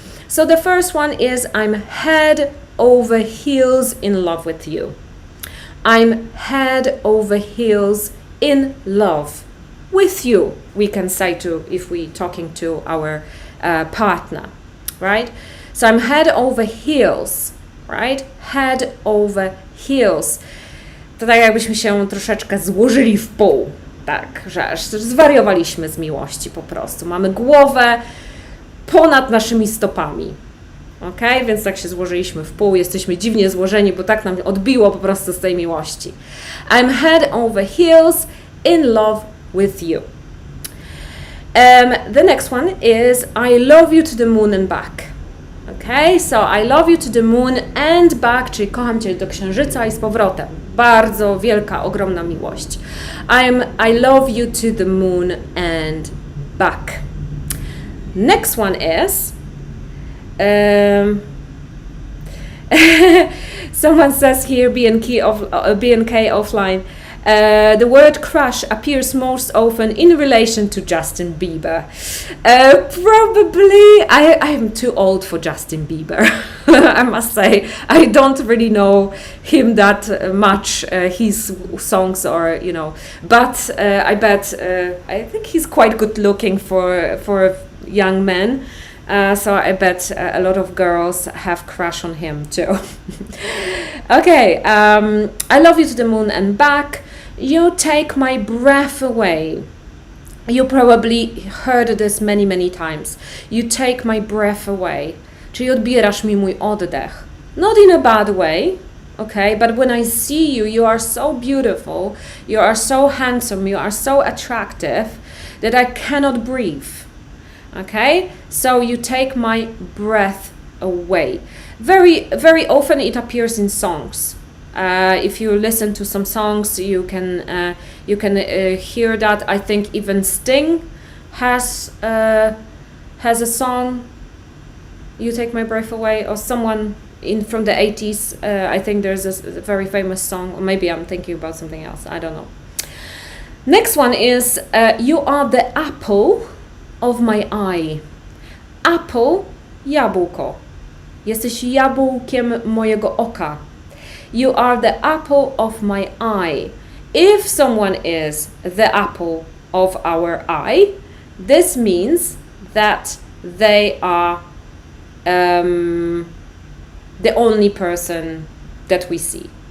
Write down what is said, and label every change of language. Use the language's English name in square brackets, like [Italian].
[English] So the first one is, I'm head over heels in love with you. I'm head over heels in love with you, we can say to, if we're talking to our partner, right? So I'm head over heels, right? Head over heels. [Polish] To tak jakbyśmy się troszeczkę złożyli w pół, Tak, że aż zwariowaliśmy z miłości po prostu. Mamy głowę ponad naszymi stopami. Ok? Więc tak się złożyliśmy w pół, jesteśmy dziwnie złożeni, bo tak nam odbiło po prostu z tej miłości. [English] I'm head over heels in love with you. The next one is I love you to the moon and back. Okay, so I love you to the moon and back, [Polish] czyli kocham Cię do księżyca i z powrotem. Bardzo wielka, ogromna miłość. [English] I love you to the moon and back. Next one is someone says here B&K offline. The word crush appears most often in relation to Justin Bieber. Probably, I'm too old for Justin Bieber. I must say, I don't really know him that much, his songs or, but I bet, I think he's quite good looking for young men. So I bet a lot of girls have crush on him too. Okay, I love you to the moon and back. You take my breath away. You probably heard this many, many times. You take my breath away. [Polish] Czyli odbierasz mi mój oddech. [English] Not in a bad way, okay? But when I see you, you are so beautiful, you are so handsome, you are so attractive that I cannot breathe. Okay? So you take my breath away. Very, very often it appears in songs. If you listen to some songs, you can hear that. I think even Sting has a song, "You Take My Breath Away," or someone from the 80s. I think there's a very famous song, or maybe I'm thinking about something else. I don't know. Next one is you are the apple of my eye. [Polish] Apple, jabłko. Jesteś jabłkiem mojego oka. [English] You are the apple of my eye. If someone is the apple of our eye, this means that they are the only person that we see.